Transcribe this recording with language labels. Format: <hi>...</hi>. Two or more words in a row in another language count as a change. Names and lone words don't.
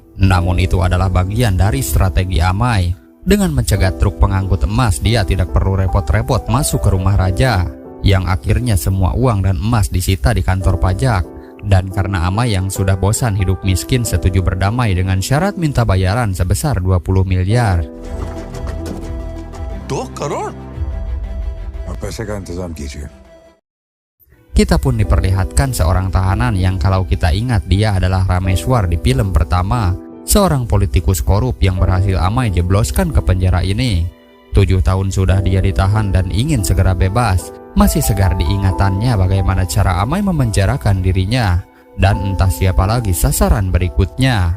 <id>Namun itu adalah bagian dari strategi Amay. Dengan mencegat truk pengangkut emas, dia tidak perlu repot-repot masuk ke rumah raja, yang akhirnya semua uang dan emas disita di kantor pajak. Dan karena Amay yang sudah bosan hidup miskin, setuju berdamai dengan syarat minta bayaran sebesar 20 miliar.</id> <hi>2 crore? पैसे का इंतजाम कीजिए.</hi> <id>Kita pun diperlihatkan seorang tahanan yang kalau kita ingat dia adalah Rameswar di film pertama, seorang politikus korup yang berhasil Amay jebloskan ke penjara ini. 7 tahun sudah dia ditahan dan ingin segera bebas. Masih segar diingatannya bagaimana cara Amay memenjarakan dirinya, dan entah siapa lagi sasaran berikutnya.</id>